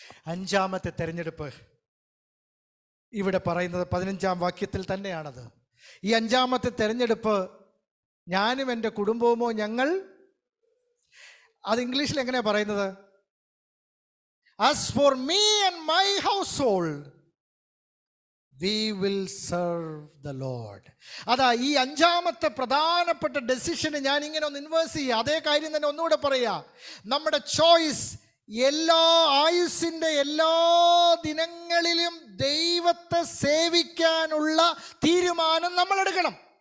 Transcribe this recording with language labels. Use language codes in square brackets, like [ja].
[ml] 5-ാമത്തെ തെരഞ്ഞെടുപ്പ് ഇവിടെ പറയുന്നത് 15-ാം വാക്യത്തിൽ തന്നെയാണത്. ഈ 5-ാമത്തെ തെരഞ്ഞെടുപ്പ് ഞാനും എൻ്റെ കുടുംബവുമോ അത് ഇംഗ്ലീഷിൽ എങ്ങനെയാ പറയുന്നത്? [en] As for me and my household, we will serve the Lord. [ml] അതാ ഈ 5-ാമത്തെ പ്രധാനപ്പെട്ട ഡെസിഷന് ഞാൻ ഇങ്ങനെ ഒന്ന് ഇൻവേഴ്സ് ചെയ്യുക. അതേ കാര്യം തന്നെ ഒന്നുകൂടെ പറയാ. നമ്മുടെ ചോയ്സ് എല്ലാ ആയുസ്സിൻ്റെ എല്ലാ ദിനങ്ങളിലും ദൈവത്തെ സേവിക്കാനുള്ള തീരുമാനം നമ്മൾ എടുക്കണം.